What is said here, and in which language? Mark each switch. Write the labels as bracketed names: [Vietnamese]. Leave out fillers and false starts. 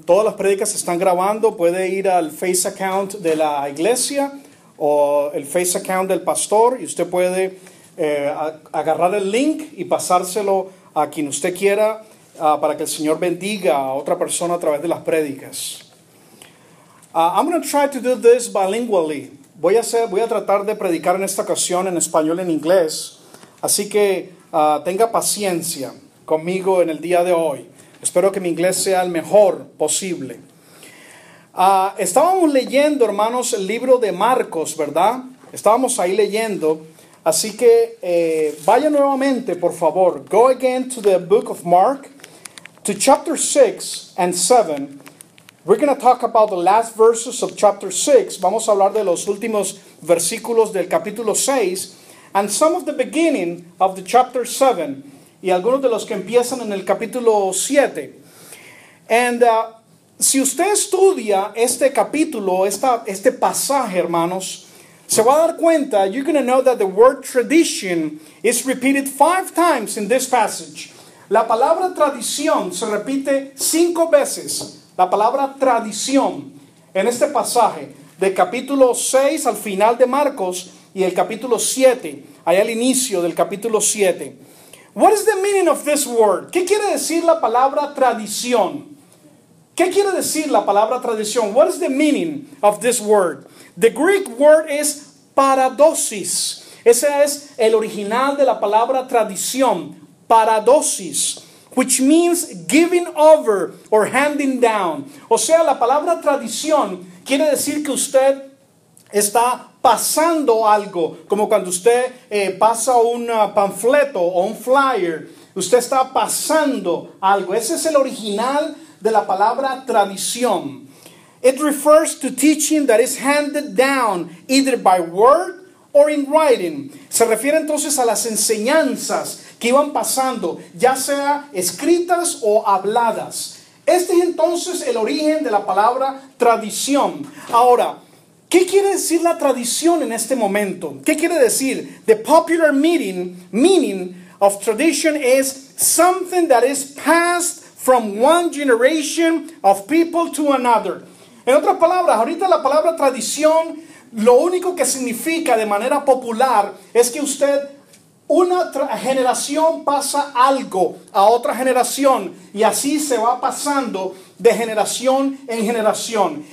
[Spanish] Todas las prédicas se están grabando. Puede ir al Face account de la iglesia o el Face account del pastor y usted puede agarrar el link y pasárselo a quien usted quiera para que el Señor bendiga a otra persona a través de las prédicas. [English] I'm going to try to do this bilingually. [Spanish] Voy a tratar de predicar en esta ocasión en español y en inglés. Así que tenga paciencia conmigo en el día de hoy. Espero que mi inglés sea el mejor posible. Estábamos leyendo, hermanos, el libro de Marcos, ¿verdad? Estábamos ahí leyendo. Así que vaya nuevamente, por favor. [English] Go again to the book of Mark, to chapter 6 and 7. We're going to talk about the last verses of chapter 6. [Spanish] Vamos a hablar de los últimos versículos del capítulo 6 [English] and some of the beginning of the chapter 7 [Spanish] y algunos de los que empiezan en el capítulo 7. [English] And [Spanish] si usted estudia este capítulo, este pasaje, hermanos, se va a dar cuenta, [English] you're going to know that the word tradition is repeated 5 times in this passage. [Spanish] La palabra tradición se repite 5 veces. La palabra tradición en este pasaje del capítulo 6 al final de Marcos y el capítulo 7, allá al inicio del capítulo 7. [English] What is the meaning of this word? [Spanish] ¿Qué quiere decir la palabra tradición? ¿Qué quiere decir la palabra tradición? [English] What is the meaning of this word? The Greek word is paradosis. [Spanish] Ese es el original de la palabra tradición, [English] paradosis, which means giving over or handing down. [Spanish] O sea, la palabra tradición quiere decir que usted está pasando algo, como cuando usted pasa un panfleto o un flyer. Usted está pasando algo. Ese es el original de la palabra tradición. [English] It refers to teaching that is handed down either by word or in writing. [Spanish] Se refiere entonces a las enseñanzas que iban pasando, ya sea escritas o habladas. Este es entonces el origen de la palabra tradición. Ahora, ¿qué quiere decir la tradición en este momento? ¿Qué quiere decir? [English] The popular meaning of tradition is something that is passed from one generation of people to another. [Spanish] En otras palabras, ahorita la palabra tradición, lo único que significa de manera popular es que una generación pasa algo a otra generación y así se va pasando de generación en generación.